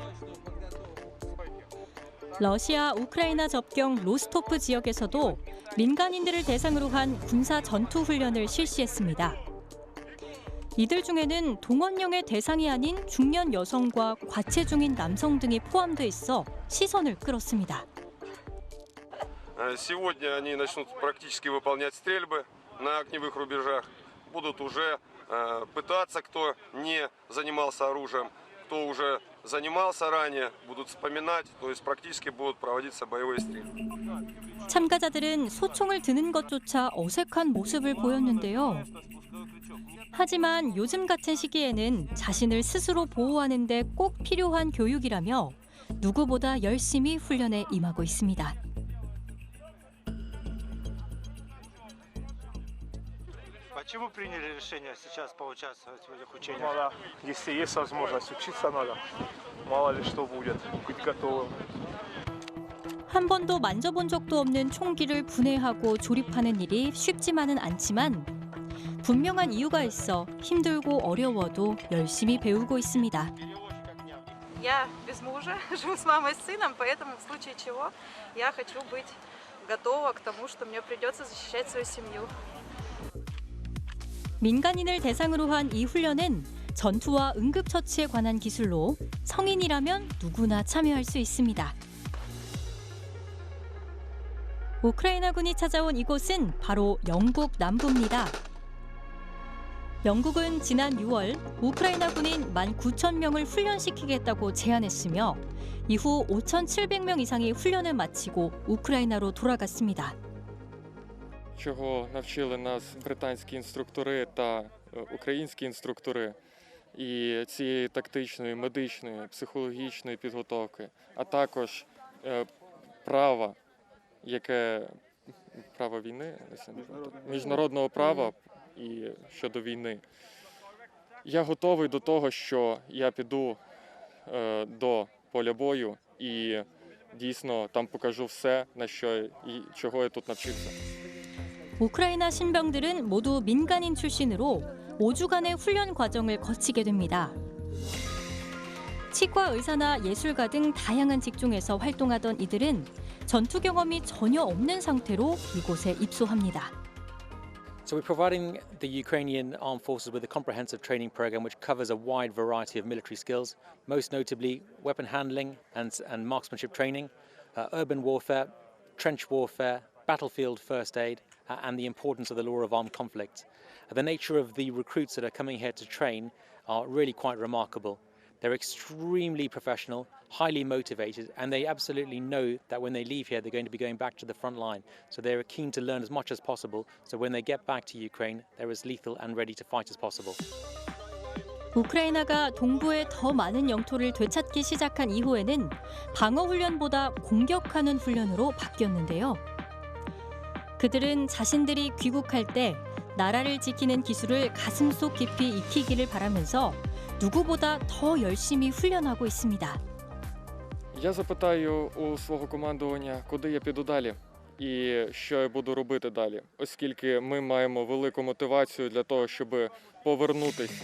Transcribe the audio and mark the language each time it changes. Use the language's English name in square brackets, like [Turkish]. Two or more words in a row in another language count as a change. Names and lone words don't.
[Korean] 러시아 우크라이나 접경 로스토프 지역에서도 민간인들을 대상으로 한 군사 전투 훈련을 실시했습니다. 이들 중에는 동원령의 대상이 아닌 중년 여성과 과체 중인 남성 등이 포함돼 있어 시선을 끌었습니다. [Russian] Сегодня они начнут практически выполнять стрельбы на огневых рубежах. Будут уже пытаться, кто не занимался оружием, кто уже занимался ранее, будут вспоминать, то есть практически будут проводиться боевые стрельбы. [Korean] 참가자들은 소총을 드는 것조차 어색한 모습을 보였는데요. 하지만 요즘 같은 시기에는 자신을 스스로 보호하는 데 꼭 필요한 교육이라며 누구보다 열심히 훈련에 임하고 있습니다. [Russian] Почему приняли решение сейчас поучаствовать в этих учениях? Ну да, если есть возможность, учиться надо. Мало ли что будет, быть готовым. [Korean] 한 번도 만져본 적도 없는 총기를 분해하고 조립하는 일이 쉽지만은 않지만 분명한 이유가 있어 힘들고 어려워도 열심히 배우고 있습니다. [Russian] Я без мужа, живу с мамой и с сыном, поэтому в случае чего я хочу быть готова к тому, что мне придется защищать свою семью. [Korean] 민간인을 대상으로 한 이 훈련은 전투와 응급처치에 관한 기술로 성인이라면 누구나 참여할 수 있습니다. 우크라이나군이 찾아온 이곳은 바로 영국 남부입니다. 영국은 지난 6월 우크라이나 군인 19,000명을 훈련시키겠다고 제안했으며 이후 5,700명 이상이 훈련을 마치고 우크라이나로 돌아갔습니다. [Ukrainian] Чого навчили нас британські інструктори та українські інструктори і цієї тактичної, медичної, психологічної підготовки, а також права, яке право війни, міжнародного права і щодо війни. Я готовий до того, що я піду до поля бою і дійсно там покажу все, на що і чого я тут навчився. [Korean] 우크라이나 신병들은 모두 민간인 출신으로 5주간의 훈련 과정을 거치게 됩니다. 치과 의사나 예술가 등 다양한 직종에서 활동하던 이들은 전투 경험이 전혀 없는 상태로 이곳에 입소합니다. [English] So we're providing the Ukrainian armed forces with a comprehensive training program which covers a wide variety of military skills, most notably weapon handling and marksmanship training, urban warfare, trench warfare, battlefield first aid, and the importance of the law of armed conflict. The nature of the recruits that are coming here to train are really quite remarkable. They're extremely professional, highly motivated, and they absolutely know that when they leave here, they're going to be going back to the front line. So they're keen to learn as much as possible, so when they get back to Ukraine, they're as lethal and ready to fight as possible. [Korean] 우크라이나가 동부의 더 많은 영토를 되찾기 시작한 이후에는 방어 훈련보다 공격하는 훈련으로 바뀌었는데요. 그들은 자신들이 귀국할 때 나라를 지키는 기술을 가슴속 깊이 익히기를 바라면서 누구보다 더 열심히 훈련하고 있습니다. [Ukrainian] Я запитаю у свого командування, куди я піду далі і що я буду робити далі, оскільки ми маємо велику мотивацію для того, щоб повернутися.